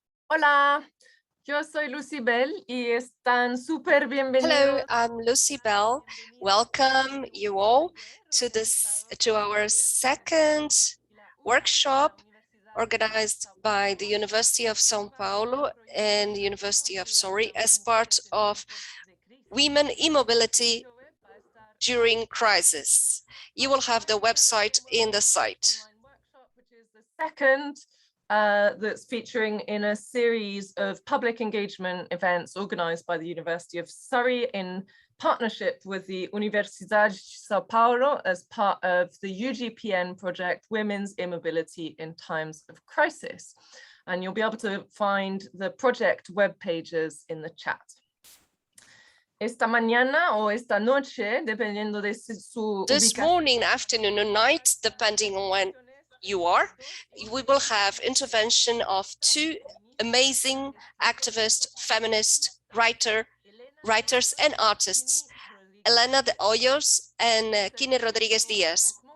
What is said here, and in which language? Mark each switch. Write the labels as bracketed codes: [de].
[es] Hola, yo soy Lucibel y están súper bienvenidos. [en] Hello, I'm Lucibel. Welcome you all to our second workshop organized by the University of São Paulo and the University of Surrey as part of Women in Mobility during crisis. You will have the website in the site. Which is the second that's featuring in a series of public engagement events organized by the University of Surrey in partnership with the Universidade de São Paulo as part of the UGPN project, Women's Immobility in Times of Crisis. And you'll be able to find the project web pages in the chat. [es] Esta mañana o esta noche, dependiendo de su [en] This morning, afternoon, or night, depending on when you are, we will have intervention of two amazing activist, feminist writers and artists, Elena de Hoyos and Kine Rodriguez Diaz.